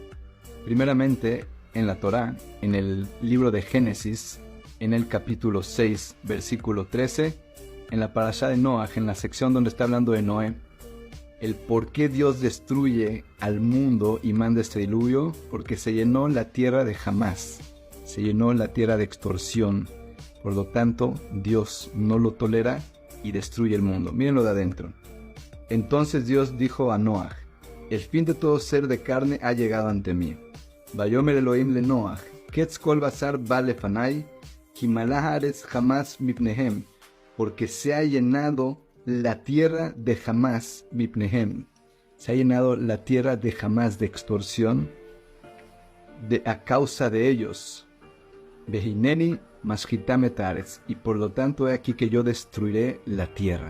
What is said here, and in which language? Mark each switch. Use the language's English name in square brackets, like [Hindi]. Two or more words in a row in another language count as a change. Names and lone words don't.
[Spanish] Primeramente, en la Torá, en el libro de Génesis, en el capítulo 6, versículo 13, en la parashá de Noaj, en la sección donde está hablando de Noé, el por qué Dios destruye al mundo y manda este diluvio, porque se llenó la tierra de Hamas, se llenó la tierra de extorsión. Por lo tanto, Dios no lo tolera y destruye el mundo. Mírenlo de adentro. Entonces Dios dijo a Noaj: el fin de todo ser de carne ha llegado ante mí. [Hebrew] ויאמר אלהים לנח, קץ כל בשר בא לפני, מלאה הארץ חמס מפניהם, [Spanish] porque se ha llenado la tierra de [Hebrew] חמס מפניהם. [Spanish] Se ha llenado la tierra de Hamas de extorsión a causa de ellos. [Hebrew] והנני משחיתם את הארץ, [Spanish] y por lo tanto he aquí que yo destruiré la tierra.